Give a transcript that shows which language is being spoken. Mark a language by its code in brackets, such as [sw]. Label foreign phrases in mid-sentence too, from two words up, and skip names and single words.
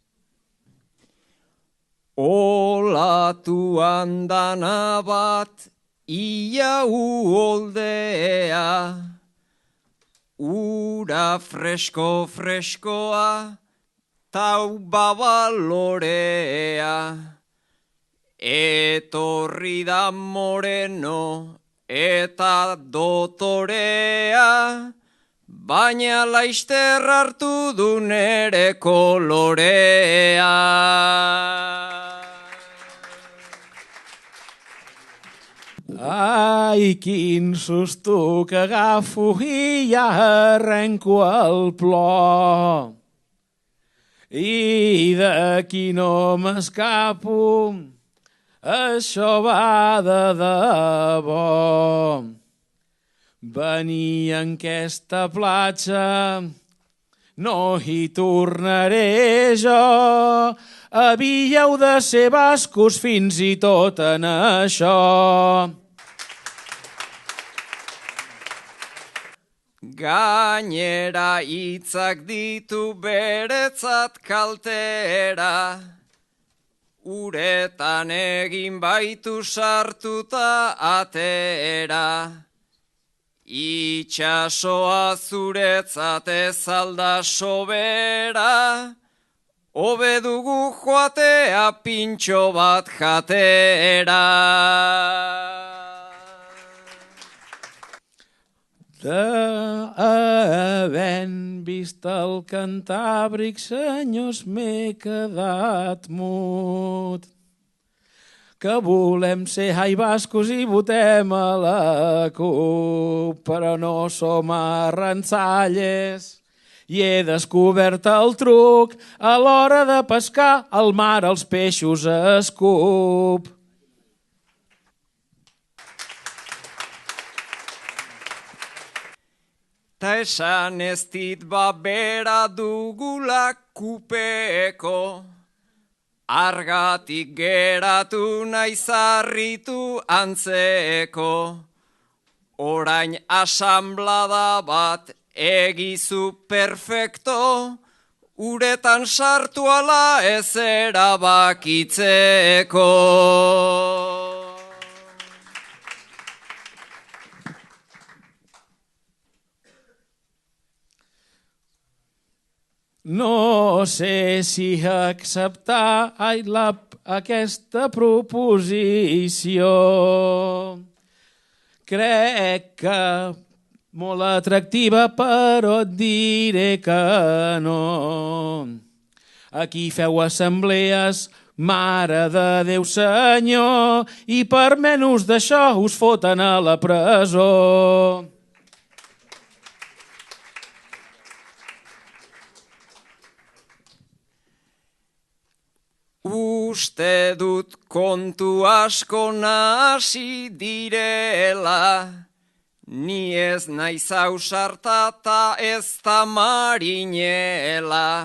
[eu] Olatuan dana bat ia uholdea, ura freskoa, tau babalorea, etorri da moreno eta dotorea, baina laister hartu du nere kolorea. [ca] Ai, quin susto que agafo i ja arrenco el plor. I d'aquí no m'escapo, això va de debò. Venir en aquesta platja, no hi tornaré jo. Havíeu de ser bascos fins i tot en això. [eu] Gainera hitzak ditu beretzat kaltera, uretan egin baitu sartuta atera. Itxasoa zuretzat ez alda sobera, hobe dugu joatea pintxo bat jatera. [ca] Havent vist el Cantàbric, senyors, m'he quedat mut. Que volem ser bascos i votem a la CUP, però no som arransalles. I he descobert el truc, a l'hora de pescar, al mar els peixos escup. [eu] Ta esan ez dit babera dugula kupeko, argatik geratu naiz harritu antzeko. Orain asanblada bat egizu perfecto, uretan sartu ala ez erabakitzeko. [ca] No sé si acceptar aquesta proposició. Crec que molt atractiva, però et diré que no. Aquí feu assemblees, mare de Déu senyor, i per menys d'això us foten a la presó. [eu] Uste dut kontu asko nahasi direla, ni ez naiz ausarta ta ez da marinela.